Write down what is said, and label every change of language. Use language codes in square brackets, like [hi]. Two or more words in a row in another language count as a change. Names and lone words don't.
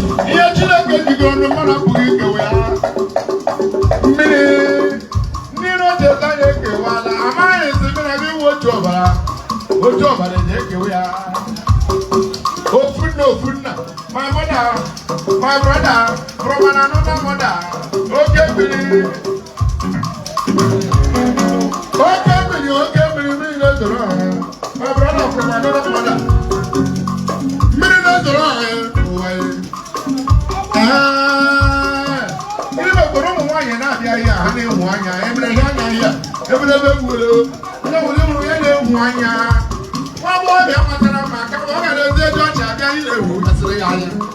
[ig] Ihe Chineke jigoro ọnụ mmadụ apụghị ikewa ya. Mmiri. Ndị iro ji ete anyị ekewala. Amaghị ezi mmiri anyị iwu otu ọbara. Otu ọbara eji ekewa ya. Ofu nna, ofu nna. [en] My mother, my brother, from an another mother. [ig] Oke mmiri. Oke mmiri, oke mmiri, mmiri na-ezoro ọha. [en] My brother from another mother. [ig] Mmiri na-ezoro ọha ya, ụwa ya. Ee, ndị mekwara ụmụ nwaanyị na-abịa ihe a, ha na-enwe anya, ebere ha anya ihe a, ebere ebe egbuole o. Onye wuli mụrụ ya na-ewu anya. Nwa agbọghọbịa matara mma ka ọ gara ezi eji ọchị abịa ile ewu, mesịrị ya anya.